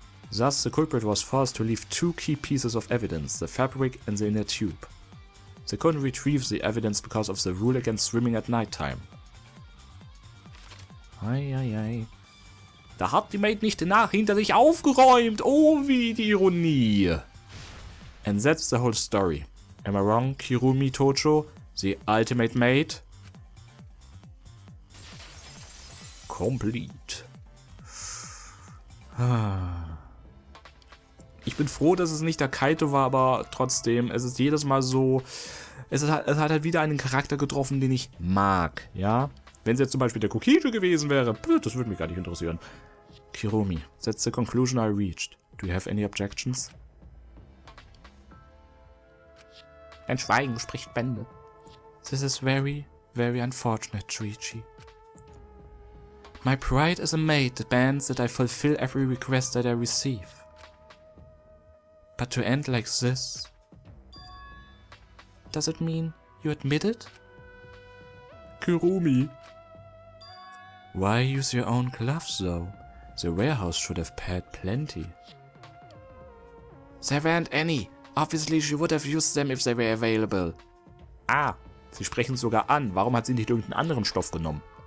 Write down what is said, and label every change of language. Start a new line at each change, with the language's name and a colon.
English: Thus, the culprit was forced to leave two key pieces of evidence, the fabric and the inner tube. They couldn't retrieve the evidence because of the rule against swimming at nighttime. Eieiei.
German: Da hat die Maid nicht hinter sich aufgeräumt. Oh, wie die Ironie.
English: And that's the whole story. Am I wrong, Kirumi Tocho? The ultimate maid? Complete.
German: Ich bin froh, dass es nicht der Kaito war, aber trotzdem, es ist jedes Mal so, es hat halt wieder einen Charakter getroffen, den ich mag, ja? Wenn es jetzt zum Beispiel der Kokijo gewesen wäre, das würde mich gar nicht interessieren.
English: Kirumi, that's the conclusion I reached. Do you have any objections?
German: Ein Schweigen spricht Bände.
English: This is very, very unfortunate, Chuichi. My pride as a maid demands that I fulfill every request that I receive. But to end like this... Does it mean you admit it? Kirumi. Why use your own gloves though? The warehouse should have had plenty. There weren't any. Obviously she would have used them if they were available.
German: Ah, sie sprechen es sogar an. Warum hat sie nicht irgendeinen anderen Stoff genommen?